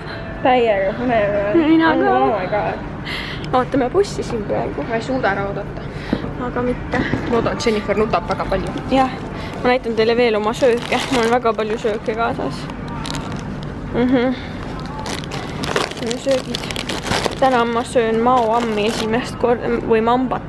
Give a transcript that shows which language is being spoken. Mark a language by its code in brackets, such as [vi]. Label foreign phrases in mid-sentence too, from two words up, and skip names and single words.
[et] Täiega põnev. Mina ka. [en] Oh my god. [et] Ootame bussi siin praegu. Ma ei suuda ära oodata. Aga mitte. Loodan, et Jennifer nutab väga palju. Jah, ma näitan teile veel oma sööke. Mul on väga palju sööke kaasas. Siin on söögid. Täna ma söön maoammi esimest korda või mambat.